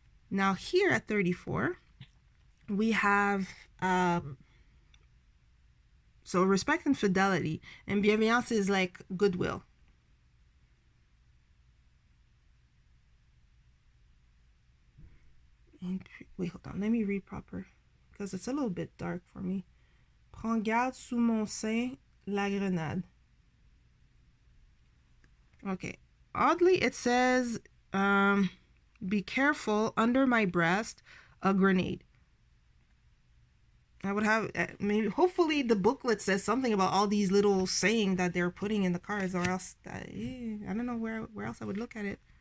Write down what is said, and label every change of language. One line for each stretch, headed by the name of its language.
English: Now here at 34, we have so respect and fidelity, and bienveillance is like goodwill. And wait, hold on, let me read proper because it's a little bit dark for me.
French: Prends garde sous mon sein la grenade.
English: Okay, oddly it says be careful, under my breast a grenade. I would have maybe, hopefully the booklet says something about all these little saying that they're putting in the cards, or else I don't know where else I would look at it.